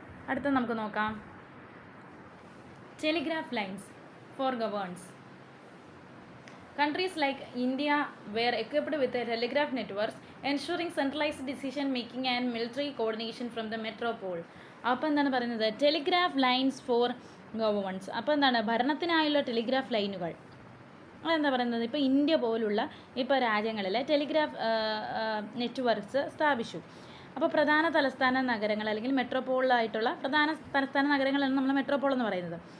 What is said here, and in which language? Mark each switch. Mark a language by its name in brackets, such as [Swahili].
[Malayalam] അടുത്ത നമുക്ക് നോക്കാം [English] Telegraph lines for governance. Countries like India were equipped with a telegraph networks ensuring centralized decision making and military coordination from the metropole. [Malayalam] അപ്പോൾ എന്താണ് പറയുന്നത് [English] Telegraph lines for governance. [Malayalam] അപ്പോൾ എന്താണ് ഭരണത്തിനായുള്ള telegraph ലൈനുകൾ. അതെന്താ പറയുന്നത് ഇപ്പോൾ ഇന്ത്യ പോലുള്ള ഇപ്പോൾ രാജ്യങ്ങളിൽ ടെലിഗ്രാഫ് നെറ്റ്വർക്ക്സ് സ്ഥാപിച്ചു. അപ്പോൾ പ്രധാന തലസ്ഥാന നഗരങ്ങൾ അല്ലെങ്കിൽ മെട്രോപോളായിട്ടുള്ള പ്രധാന തലസ്ഥാന നഗരങ്ങളാണ് നമ്മൾ മെട്രോപോൾ എന്ന് പറയുന്നത്.